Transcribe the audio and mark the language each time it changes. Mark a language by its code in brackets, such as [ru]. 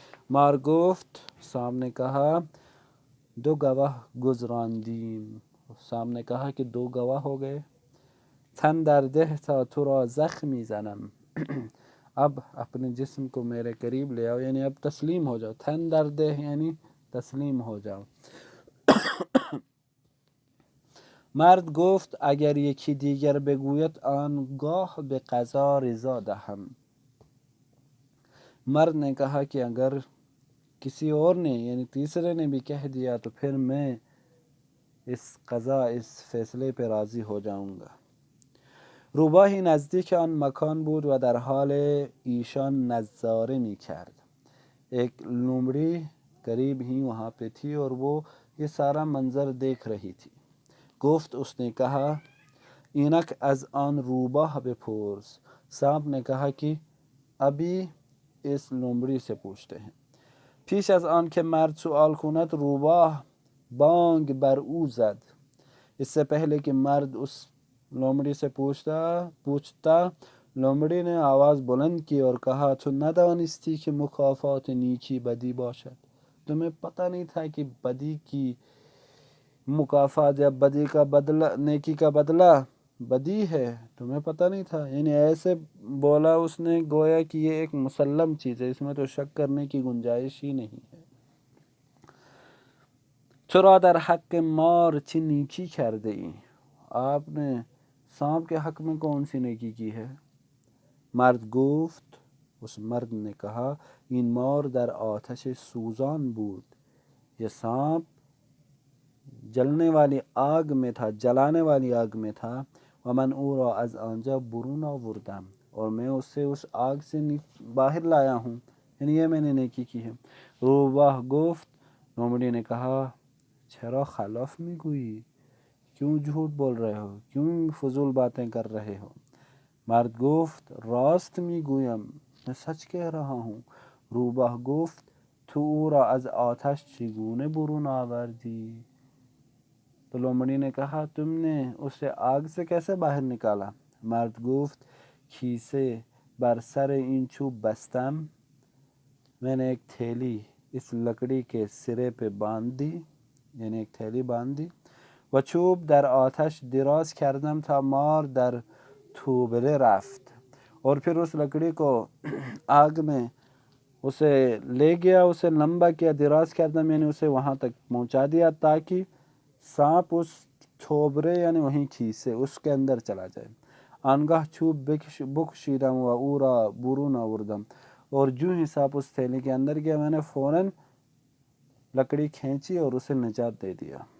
[fa] مار گفت، [ur] سام نے کہا [fa] دو گواہ گزراندیم. [ur] سام نے کہا کہ دو گواہ ہو گئے. [fa] تن در ده تا تو را زخمی زنم. [ur] اب اپنے جسم کو میرے قریب لے آؤ، یعنی اب تسلیم ہو جاؤ. [fa] تن در ده [ur] یعنی تسلیم ہو جاؤ. [fa] مرد گفت اگر یکی دیگر بگوید آنگاه به قضا رضا دهم. [ur] مرد نے کہا کہ اگر کسی اور نے یعنی تیسرے نے بھی کہہ دیا تو پھر میں اس قضا، اس فیصلے پہ راضی ہو جاؤں گا. [fa] روباهی نزدیک آن مکان بود و در حال ایشان نظاره می کرد. [ur] ایک لومڑی قریب ہی وہاں پہ تھی اور وہ یہ سارا منظر دیکھ رہی تھی. [fa] گفت، [ur] اس نے کہا [fa] اینک از آن روباه بپرس. [ur] سانپ نے کہا کہ ابھی اس لومڑی سے پوچھتے ہیں. [fa] پیش از آن که مرد سؤال کند روباه بانگ بر او زد. [ur] اس سے پہلے کہ مرد اس لومڑی سے پوچھتا لومڑی نے آواز بلند کی اور کہا [fa] تو ندانستی کہ مکافات نیکی بدی باشد. [ur] تمہیں پتہ نہیں تھا کہ بدی کی مکافات یا بدی کا بدلہ، نیکی کا بدلہ بدی ہے، تمہیں پتہ نہیں تھا. یعنی ایسے بولا اس نے گویا کہ یہ ایک مسلم چیز ہے، اس میں تو شک کرنے کی گنجائش ہی نہیں ہے. [fa] تو را در حق مار چه نیکی کرده ای؟ [ur] آپ نے سانپ کے حق میں کون سی نیکی کی ہے؟ [fa] مرد گفت، [ur] اس مرد نے کہا [fa] این مار در آتش سوزان بود. [ur] یہ سانپ جلنے والی آگ میں تھا، جلانے والی آگ میں تھا. [fa] و من او را از آنجا برون آوردم، [ur] اور میں اسے اس آگ سے باہر لایا ہوں، یعنی یہ میں نے نیکی کی ہے. [fa] روباه گفت، [ur] لومڑی نے کہا [fa] چرا خلاف میگویی؟ [ur] کیوں جھوٹ بول رہے ہو، کیوں فضول باتیں کر رہے ہو؟ [fa] مرد گفت راست میگویم، [ur] میں سچ کہہ رہا ہوں. [fa] روباه گفت تو او را از آتش چگونه برون آوردی؟ [ur] تو لومڑی نے کہا تم نے اسے آگ سے کیسے باہر نکالا؟ [fa] مرد گفت کیسه بر سر این چوب بستم. [ur] میں نے ایک تھیلی اس لکڑی کے سرے پہ باندھ دی، یعنی ایک تھیلی باندھ دی. [fa] و چوب در آتش دراز کردم تا مار در توبره رفت. [ur] اور پھر اس لکڑی کو آگ میں اسے لے گیا، اسے لمبا کیا، دراز کردم یعنی اسے وہاں تک پہنچا دیا تاکہ سانپ اس تھوبرے یعنی وہیں کھیسے اس کے اندر چلا جائے. [fa] آنگاہ چوب بکشیدم و او را برون آوردم، [ur] اور جو ہی سانپ اس تھیلی کے اندر گیا میں نے فوراً لکڑی کھینچی اور اسے نجات دے دیا.